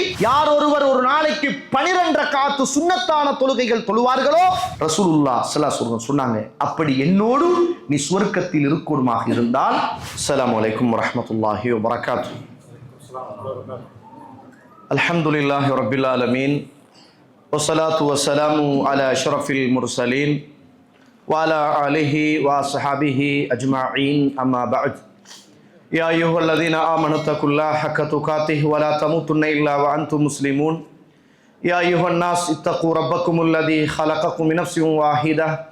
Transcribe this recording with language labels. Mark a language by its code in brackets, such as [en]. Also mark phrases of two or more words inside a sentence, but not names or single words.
[ta] யார் ஒருவர் ஒரு நாளைக்கு 12 ரக்காத்து சுன்னத்தான தொழுகைகள் தொழுவார்களோ, [ar] رسول الله صلى الله عليه وسلم [ta] சொன்னாங்க, அப்படி என்னோடு நீ சொர்க்கத்தில் இருக்கணுமாக இருந்தால். [ar] السلام عليكم ورحمة الله وبركاته. الحمد لله رب العالمين والصلاة والسلام على أشرف المرسلين وعلى آله وصحبه أجمعين أما بعد يا أيها الذين آمنوا اتقوا الله حق تقاته ولا تموتن إلا وأنتم مسلمون يا أيها الناس اتقوا ربكم الذي خلقكم من نفس واحدة